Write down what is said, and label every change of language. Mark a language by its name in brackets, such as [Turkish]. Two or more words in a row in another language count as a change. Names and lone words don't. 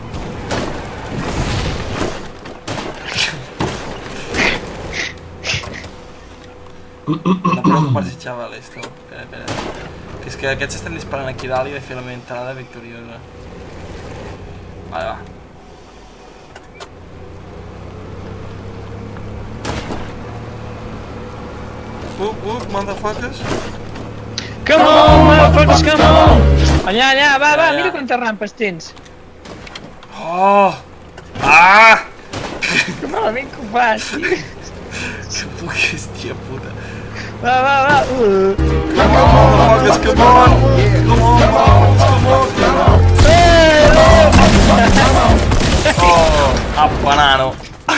[Catalan] No preocupar-se, chavales, tu. Espera. Que és que aquests estan disparant aquí dalt i he de fer la meva entrada victoriosa. Vale, va. [English] Motherfuckers. Come on, motherfuckers, come on! [Catalan] Allà, va, Allà. mira quantes rampes tens. Oh! Ah! Que malament que ho fas, tio. Que pugues, tia puta. Va. [English] Come on, motherfuckers, come on! Come on, motherfuckers, come on! Oh, a banano.